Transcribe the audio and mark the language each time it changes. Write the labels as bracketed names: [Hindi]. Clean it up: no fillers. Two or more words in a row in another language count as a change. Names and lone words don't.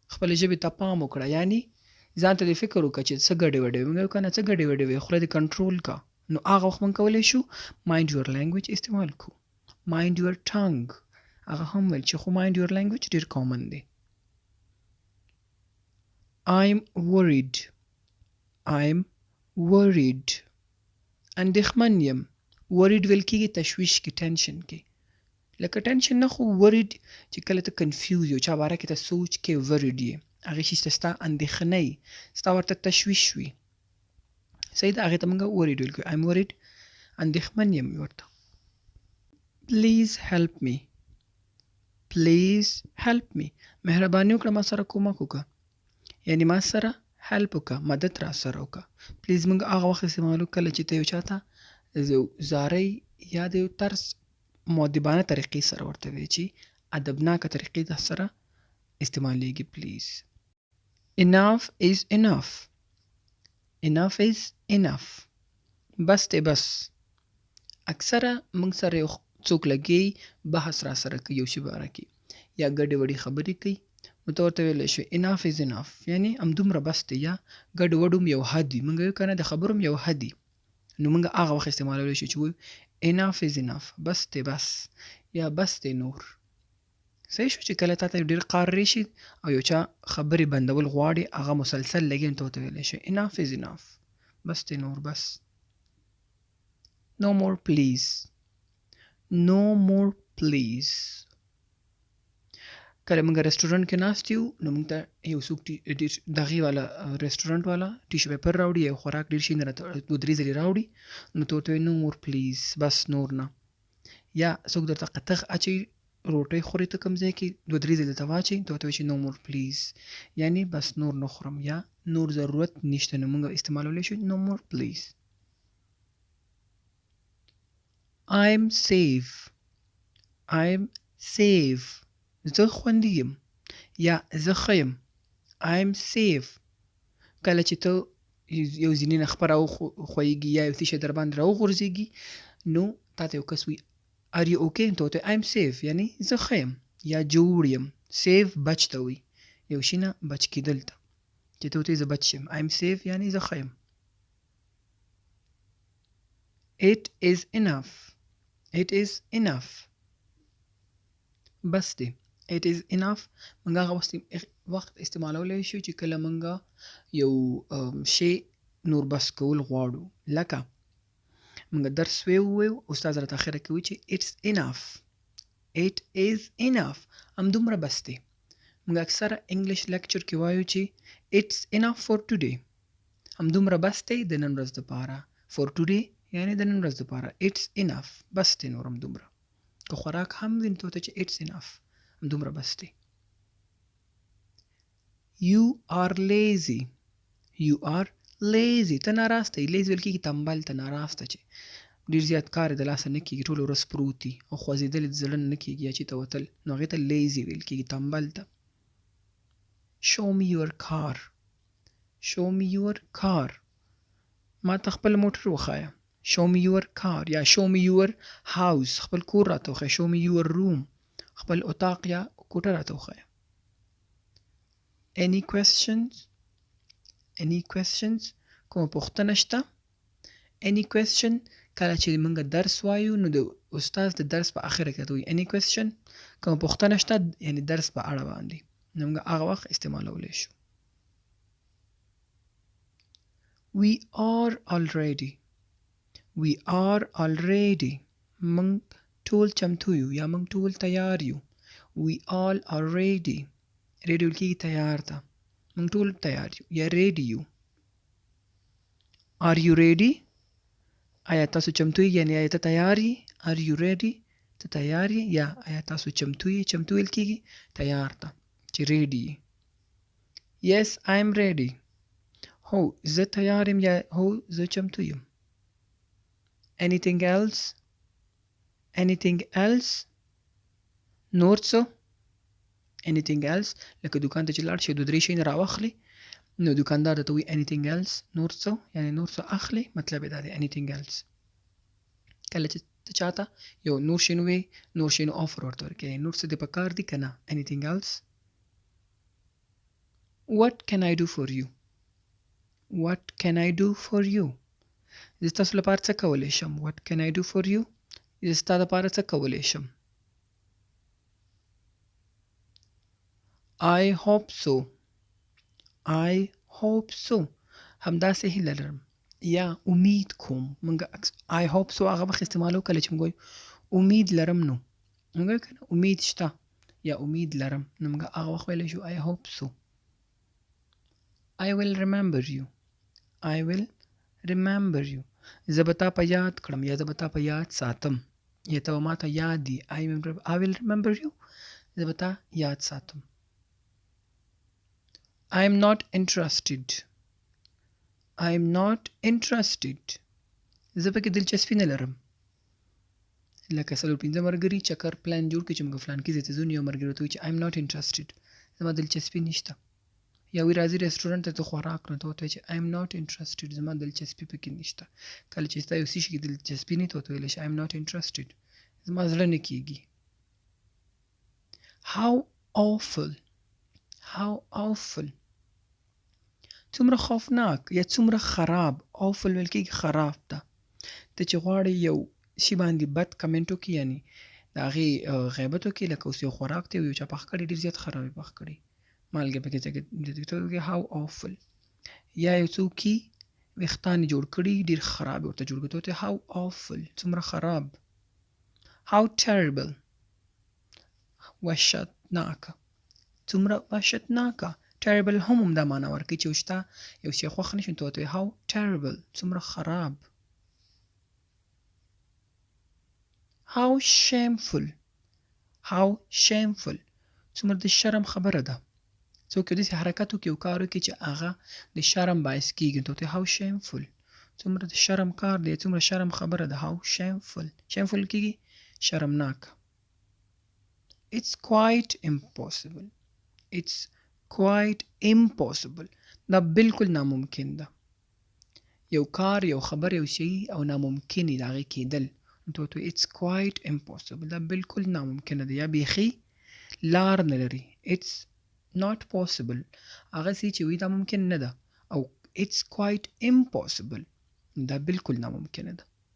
[Pashto] خپلې ژبې ته پام وکړه یعنې ځان ته دې فکر وکړه چې څه ګډې وډې وي. موږ وایو که نه څه ګډې وډې وي، خوله دې کنټرول کا. نو هغه وخت موږ کولی شو [English] mind your language [Pashto] استعمال کړو. [English] mind your tongue [Pashto] هغه هم ویل چې خو [English] mind your language [Pashto] ډېر کامن دی. [English] I'm worried. I'm worried. [Pashto] اندېښمن یم. worried ویل کېږي تشویش کې، ټینشن کې. لکه ټینشن نه، خو worried چې کله ته کنفیوز یو چا باره کې ته سوچ کې worried یې، هغې شي ته ستا اندېښنه یي، ستا ورته تشویش وي. صحیح ده، هغې ته موږ worried ویل کوو. [English] I'm worried [Pashto] اندېښمن یم ورته. [English] Please help me. Please help me. [Pashto] مهرباني وکړه ما سره کومک وکړه. یعنی ما سره هیلپ وکړه، مدد را سره وکړه. پلیز موږ هغه وخت استعمالو کله چې ته یو چا ته زارۍ یا د یو طرز مؤدبانه طریقې سره ورته وایې چې ادبناکه طریقې در سره استعمالیږي. [English] پلیز. Enough is enough. Enough is enough. [Pashto] بس دی بس. اکثره موږ سره یو څوک لګي بحث را سره کوي یو شي باره کې یا ګډې وډې خبرې کوي، نو ته ورته ویلی شوې [English] enough is enough، [Pashto] یعنې همدومره بس دی، یا ګډ وډ هم یو حد وي. موږ وایو که نه د خبرو هم یو حد وي، نو موږ هغه وخت استعمالولی شو چې وایو [English] enough is enough، [Pashto] بس دی بس، یا بس دی نور. صحیح شو چې کله تا ته ډېر قار راشي او یو چا خبرې بندول غواړي، هغه مسلسل لګي، نو ته ورته ویلی شوې [English] enough is enough، [Pashto] بس دی نور بس. [English] No more please. No more please. [Pashto] کله موږ رستورانټ کې ناست یو، نو موږ ته یو څوک دغې والا رستورانټ والا ټیشو پیپر راوړي، یو خوراک ډېر شي نه راته 2-3 ځلې راوړي، نو ته ورته وایې [English] no more please, [Pashto] بس نور نه. یا څوک درته قطغ اچوي، روټۍ خورې ته کوم ځای کې 2-3 ځلې درته واچوي، ته ورته وایې چې [English] no more please, [Pashto] یعنې بس نور نه خورم یا نور ضرورت نشته، نو موږ استعمالولی شو [English] no more please. I'm safe. I'm safe. [Pashto] زه خوندي یم یا زه ښه یم. [English] I'm safe. [Pashto] کله چې ته یو ځینې نه خپه راوښویږي یا یو څه شی در باندې راوغورځېږي، نو تا ته یو کس وي [English] are you okay، [Pashto] ته ورته [English] I'm safe، [Pashto] یعنې زه ښه یم یا جوړ یم. safe بچ ته وي، یو شي نه بچ کېدل ته، چې ته ورته زه بچ یم. [English] I'm safe [Pashto] یعنې زه ښه یم. [English] It is enough. It is enough. [Pashto] بس دی. [English] It is enough. [Pashto] موږ هغه وخت استعمالولی شو چې کله موږ یو شی نور بس کول غواړو. لکه موږ درس ووایو، استاد راته اخره کې وایي چې [English] it's enough. It is enough. [Pashto] همدومره بس دی. موږ اکثره انګلیش لیکچر کې وایو چې [English] it's enough for today. [Pashto] همدومره بس دی د نن ورځ دپاره. [English] for today [Pashto] یعنې د نن ورځ دپاره. [English] it's enough. [Pashto] بس دی نور همدومره. که خوراک هم وي نو ته ورته چې [English] it's enough. [Pashto] همدومره بس دی. [English] You are lazy. You are lazy. [Pashto] ته ناراسته یې. لیزي ویل کېږي تنبل ته، ناراسته چې ډېر زیات کار یې د لاسه نه کېږي، ټوله ورځ پروت وي او خوځېدل یې د زړه نه کېږي یا چېرته وتل، نو هغې ته لیزي ویل کېږي، تنبل ته. [English] show me your car. show me your car. [Pashto] ما ته خپل موټر وښایه. [English] show me your car یا show me your house. [Pashto] خپل کور راته وښایه. [English] show me your room. [Pashto] خپل اتاق یا کوټه راته وښایه. [English] any questions. any questions. [Pashto] کومه پوښتنه شته. [English] any question [Pashto] کله چې موږ درس وایو نو د استاد د درس په اخره کې وایي [English] any question. [Pashto] کومه پوښتنه شته یعنی درس په اړه باندې، نو موږ هغه وخت استعمالولی شو. [English] we are already. we are already. [Pashto] موږ ټول چمتو یو یا موږ ټول تیار یو. [English] we all are ready. ready [Pashto] ویل کېږي تیار ته. موږ ټول تیار یو یا ready یو. [English] are you ready. [Pashto] آیا تاسو چمتو یې یعنې آیا ته تیار یې. [English] are you ready. [Pashto] ته تیار یې یا آیا تاسو چمتو یې. چمتو ویل کېږي تیار ته چې ready یې. [English] yes I am ready. [Pashto] هو زه تیار یم یا هو زه چمتو یم. [English] anything else. anything else. [Pashto] نور څه. [English] anything else [Pashto] لکه دکان ته چې لاړ شي 2-3 شیونه راواخلي، نو دکاندار درته وایي [English] anything else. [Pashto] نور څه یعنې نور څه اخلي، مطلب یې دا دی [English] anything else. [Pashto] کله چې ته چاته یو نور شی نو وایي، نور شی نو آفر ورته ورکوې، نور څه دې په کار دي که نه. [English] anything else. what can I do for you. what can I do for you [Pashto] زه تاسو لپاره څه کولی شم [English] what can I do for you [Pashto] زه ستا لپاره څه کولی شم [English] I hope so I hope so [Pashto] همداسې هیله لرم یا امید کوم موږ [English] I hope so [Pashto] هغه وخت استعمالو کله چې موږ وایو امید لرم نو موږ کنه امید شته یا امید لرم نو موږ هغه وخت ویلی شو [English] I hope so I will remember you I will remember you [Pashto] زه به تا په یاد کړم یا زه به تا په یاد ساتم یا ته به ما ته یاد دي [English] I will remember you [Pashto] زه به تا یاد ساتم [English] I am not interested I am not interested [Pashto] زه پکې دلچسپي نه لرم لکه څلور پنځه ملګري چکر پلان جوړ کړي چې موږ فلان کې ځای ته ځو نو یو ملګري ورته وایي چې [English] I am not interested [Pashto] زما دلچسپي نشته یا وی راځي رستورانت ته خوراک نه ته ورته وایي چې [English] I am not interested [Pashto] زما دلچسپي پکې نشته کله چې ستا یو څه شي کې دلچسپي نه ته ورته ویلی شي [English] I am not interested [Pashto] زما زړه نه کېږي [English] How awful How awful [Pashto] څومره خوفناک یا څومره خراب awful ویل کېږي خراب ته ته چې غواړې یو شي باندې بد کمنټ وکړي یعنی د هغې غیبت وکړي لکه اوس یو خوراک ته یو چا پخ کړی ډېر زیات خراب یې پخ کړی مالګې پکې ځای [English] how awful [Pashto] یا یو څوک ویښتان یې جوړ کړي ډېر خراب یې ورته جوړ کړي ته [English] how awful [Pashto] څومره خراب [English] how terrible [Pashto] وحشتناکه څومره وحشتناکه terrible هم دا معنا ورکوي چې وشته یو شی خوښ نه شي ته ورته [English] how terrible [Pashto] څومره خراب [English] how shameful [Pashto] څومره د شرم خبره ده څوک یو داسې حرکت وکړي یو کار وکړي چې هغه د شرم باعث کېږي ته ورته [English] how shameful [Pashto] څومره د شرم کار دی څومره شرم خبره ده [English] how shameful [Pashto] کېږي شرمناک [English] it's quite [Pashto] impossible دا بالکل ناممکن ده یو کار یو خبر یو شی او ناممکن دی د هغې کېدل ته ورته [English] it's quite impossible [Pashto] دا بالکل ناممکنه ده یا بیخي لار نه لري [English] it's not possible [Pashto] هغه څه چې وي دا ممکن نه ده او [English] it's quite impossible [Pashto] دا بالکل ناممکنه ده